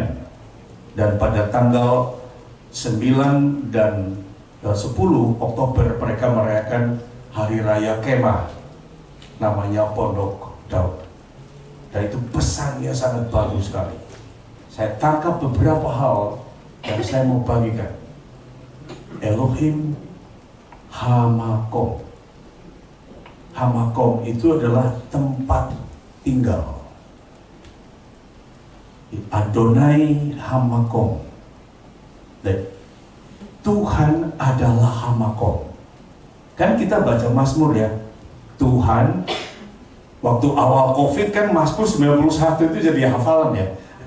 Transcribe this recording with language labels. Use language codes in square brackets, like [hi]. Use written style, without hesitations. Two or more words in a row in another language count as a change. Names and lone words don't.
[id] Dan pada tanggal 9 dan 10 Oktober mereka merayakan Hari Raya Kemah. Namanya Pondok Daud. Dan itu pesannya sangat bagus sekali. Saya tangkap beberapa hal yang saya mau bagikan. [he] אלוהים המקום. [id] Hamakom itu adalah tempat tinggal. [he] אדוני המקום. [id] Dan Tuhan adalah Hamakom. Kan kita baca Mazmur ya. Tuhan, waktu awal COVID kan Mazmur 91 itu jadi hafalan ya.